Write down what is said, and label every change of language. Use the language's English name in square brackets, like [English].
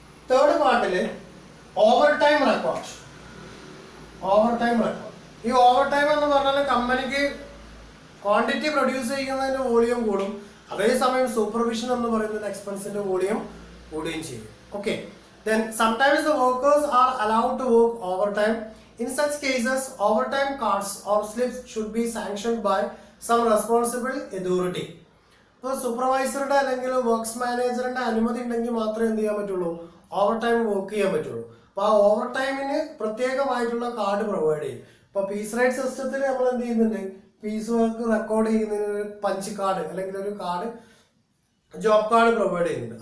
[Malayalam] Third പാർട്ടില് over time record. Over time record, ഈ over time എന്ന് പറഞ്ഞാൽ കമ്പനിക്ക് ക്വാണ്ടിറ്റി പ്രൊഡ്യൂസ് ചെയ്യുന്നതിന്റെ വോളിയം കൂടും, അതേസമയം സൂപ്പർവിഷൻ എന്ന് പറയുന്ന എക്സ്പെൻസിന്റെ വോളിയം കൂടുകയും ചെയ്യും. [English] Okay, then sometimes the workers are allowed to work overtime. In such cases, overtime cards or slips should be sanctioned by some responsible authority. [Malayalam] ഇപ്പോൾ സൂപ്പർവൈസറുടെ അല്ലെങ്കിൽ വർക്ക്സ് മാനേജറിന്റെ അനുമതി ഉണ്ടെങ്കിൽ മാത്രമേ എന്ത് ചെയ്യാൻ പറ്റുള്ളൂ, ഓവർ ടൈം വർക്ക് ചെയ്യാൻ പറ്റുള്ളൂ. അപ്പോൾ ആ ഓവർ ടൈമിന് പ്രത്യേകമായിട്ടുള്ള കാർഡ് പ്രൊവൈഡ് ചെയ്യും. ഇപ്പോൾ പീസ് റൈറ്റ് സിസ്റ്റത്തിൽ നമ്മൾ എന്ത് ചെയ്യുന്നുണ്ട്, പീസ് വർക്ക് റെക്കോർഡ് ചെയ്യുന്നതിന് ഒരു പഞ്ച് കാർഡ് അല്ലെങ്കിൽ ഒരു കാർഡ്, ജോബ് കാർഡ് പ്രൊവൈഡ് ചെയ്യുന്നുണ്ട്.